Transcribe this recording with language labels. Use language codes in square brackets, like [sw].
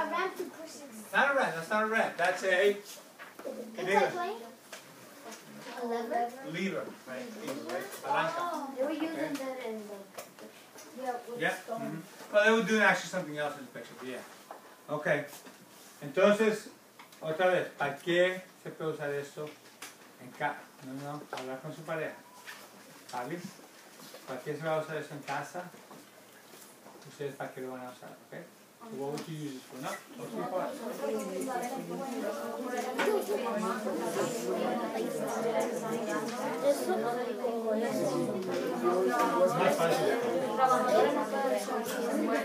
[en] A ramp to push it. Not a ramp. That's not a ramp. That's a It's like playing a lever. lever, right? Lever, right? Palanca. They were using that in the with Yeah. stone. Mm-hmm. Well, they were doing actually something else in the picture, but yeah. Okay. [es] Entonces, otra vez, ¿para qué se puede usar esto en casa? No, hablar con su pareja. ¿Vale? ¿Para qué se va a usar eso en casa? Ustedes para qué lo van a usar, ¿ok? [en] So what would you use this for? No, what's your part? [es] Es más fácil.